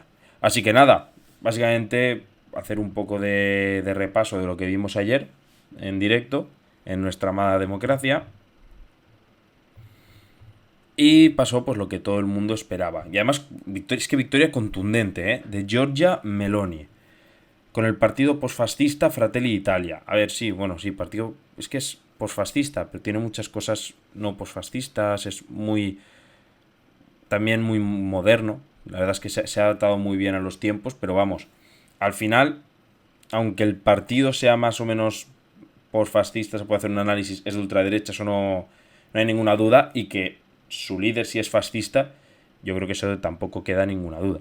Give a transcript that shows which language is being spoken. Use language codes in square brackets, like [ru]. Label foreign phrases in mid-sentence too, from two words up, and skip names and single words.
[es] Así que nada, básicamente hacer un poco de repaso de lo que vimos ayer en directo en nuestra amada democracia. Y pasó pues lo que todo el mundo esperaba. Y además, victoria contundente, de Giorgia Meloni. Con el partido posfascista Fratelli d'Italia. A ver, sí, bueno, sí, partido... Es que es posfascista, pero tiene muchas cosas no posfascistas, es también muy moderno. La verdad es que se ha adaptado muy bien a los tiempos, pero vamos, al final, aunque el partido sea más o menos posfascista, se puede hacer un análisis, es de ultraderecha, eso no hay ninguna duda, y que su líder sí es fascista, yo creo que eso tampoco queda ninguna duda.